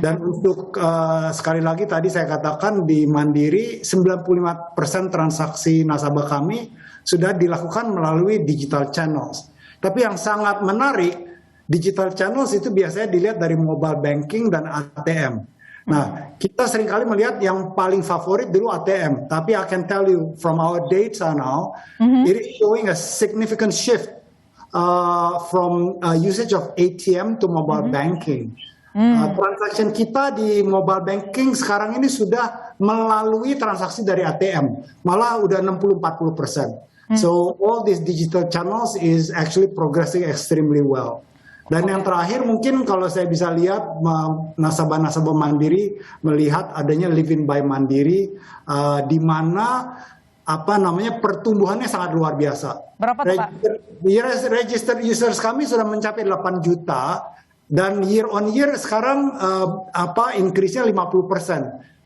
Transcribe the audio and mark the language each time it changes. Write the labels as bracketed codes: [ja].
[id] Dan untuk sekali lagi tadi saya katakan di Mandiri 95% transaksi nasabah kami sudah dilakukan melalui digital channels. Tapi yang sangat menarik, digital channels itu biasanya dilihat dari mobile banking dan ATM. Nah, kita seringkali melihat yang paling favorit dulu ATM. Tapi [en] I can tell you from our data now, it is showing a significant shift from usage of ATM to mobile banking. [id] Transaction kita di mobile banking sekarang ini sudah melalui transaksi dari ATM, malah udah 60-40%. [en] So all these digital channels is actually progressing extremely well. [id] Dan yang terakhir mungkin kalau saya bisa lihat nasabah-nasabah Mandiri melihat adanya Livin by Mandiri, di mana pertumbuhannya sangat luar biasa. Berapa tuh, Pak? [en] Registered users [id] kami sudah mencapai 8 juta. Dan [en] year on year [id] sekarang increase-nya 50%.